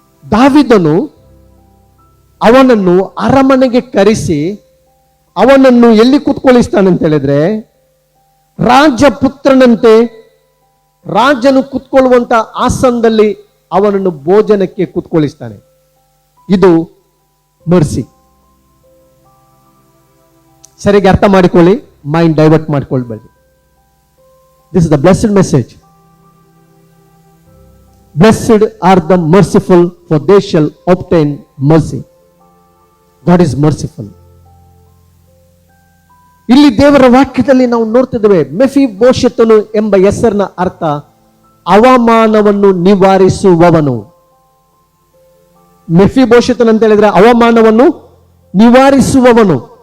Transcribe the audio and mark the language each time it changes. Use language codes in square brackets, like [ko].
[kn] ದಾವೀದನು ಅವನನ್ನು ಅರಮನೆಗೆ ಕರೆಸಿ ಅವನನ್ನು ಎಲ್ಲಿ ಕೂತ್ಕೊಳ್ಳಿಸ್ತಾನೆ ಅಂತ ಹೇಳಿದ್ರೆ, ರಾಜಪುತ್ರನಂತೆ ರಾಜನು ಕೂತ್ಕೊಳ್ಳುವಂತ ಆಸನದಲ್ಲಿ ಅವನನ್ನು ಭೋಜನಕ್ಕೆ ಕೂತ್ಕೊಳ್ಳಿಸ್ತಾನೆ. ಇದು ಮರ್ಸಿ. ಸರಿಯಾಗಿ ಅರ್ಥ ಮಾಡಿಕೊಳ್ಳಿ, mind divert ಮಾಡಿಕೊಳ್ಬೇಡಿ. [en] This is the blessed message. Blessed are the merciful, for they shall obtain mercy. God is merciful. [kn] ಇಲ್ಲಿ ದೇವರ ವಾಕ್ಯದಲ್ಲಿ ನಾವು ನೋಡ್ತಿದ್ದೇವೆ, ಮೆಫಿಬೋಶೆತನು ಎಂಬ ಹೆಸರಿನ ಅರ್ಥ ಅವಮಾನವನ್ನು ನಿವಾರಿಸುವವನು. ಮೆಫಿಬೋಶೆತನು ಅಂತ ಹೇಳಿದ್ರೆ ಅವಮಾನವನ್ನು ನಿವಾರಿಸುವವನು.